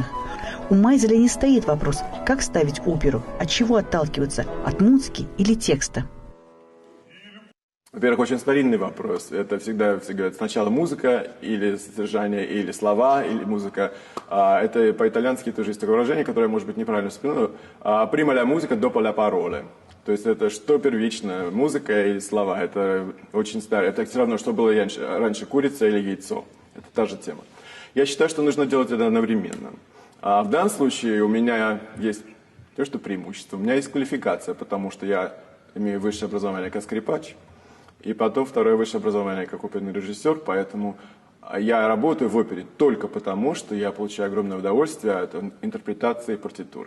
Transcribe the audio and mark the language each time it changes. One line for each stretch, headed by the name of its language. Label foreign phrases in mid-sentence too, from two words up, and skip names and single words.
Russian: У Майзеля не стоит вопрос, как ставить оперу, от чего отталкиваться, от музыки или текста. Во-первых, очень старинный вопрос. Это всегда сначала музыка, или содержание, или слова, или музыка. Это по-итальянски тоже есть такое выражение, которое, может быть, неправильно вспоминаю.
Italian: «Prima la musica, dopo la parole».
Russian: То есть это что первично, музыка или слова. Это очень старое. Это все равно, что было раньше, курица или яйцо. Это та же тема. Я считаю, что нужно делать это одновременно. А в данном случае у меня есть то, что преимущество. У меня есть квалификация, потому что я имею высшее образование как скрипач, и потом второе высшее образование как оперный режиссер, поэтому я работаю в опере только потому, что я получаю огромное удовольствие от интерпретации партитуры.